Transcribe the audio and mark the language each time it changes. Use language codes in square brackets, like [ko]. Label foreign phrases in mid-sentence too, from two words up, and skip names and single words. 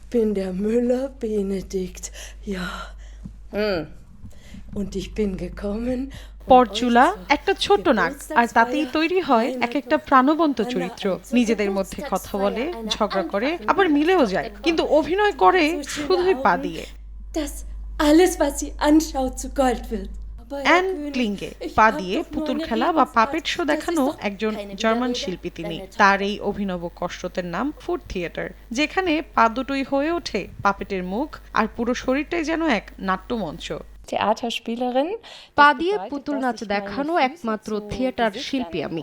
[de] bin der Müller Benedikt. Ja. Und ich bin gekommen. [bn] পরচুলা একটা ছোট নাক, আর তাতেই তৈরি হয় এক একটা প্রাণবন্ত চরিত্র। নিজেদের মধ্যে কথা বলে, ঝগড়া করে, আবার মিলেও যায়, কিন্তু অভিনয় করে শুধুই পা দিয়ে। [de] Das alles, was sie anschaut, zu Gold wird. [bn] অ্যান ক্লিঙ্গে পা দিয়ে পুতুল খেলা বা পাপেট শো দেখানো একজন জার্মান শিল্পী তিনি। তার এই অভিনব কসরতের নাম [en] foot theater, [bn] যেখানে পা দুটোই হয়ে ওঠে পাপেটের মুখ, আর পুরো শরীরটাই যেন এক নাট্যমঞ্চ। পা দিয়ে পুতুল নাচ দেখানো একমাত্র থিয়েটার শিল্পী আমি।